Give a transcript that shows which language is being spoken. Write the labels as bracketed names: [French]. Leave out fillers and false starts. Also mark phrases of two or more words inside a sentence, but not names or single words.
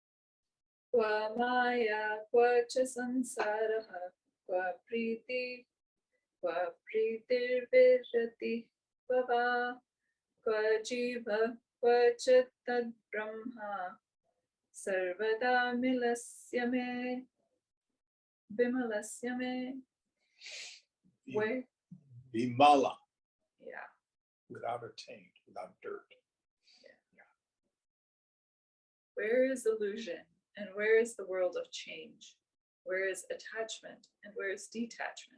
[Sanskrit] क्व माया, क्व च संसारः, क्व प्रीति, क्व प्रीतिर्विरति भाव, क्व जीव, क्व चित्तद् ब्रह्म, सर्वदा मिलस्य मे, विमलस्य मे. [English] Where, Vimala, yeah, without a taint, without dirt. where is illusion and where is the world of change? Where is attachment and where is detachment?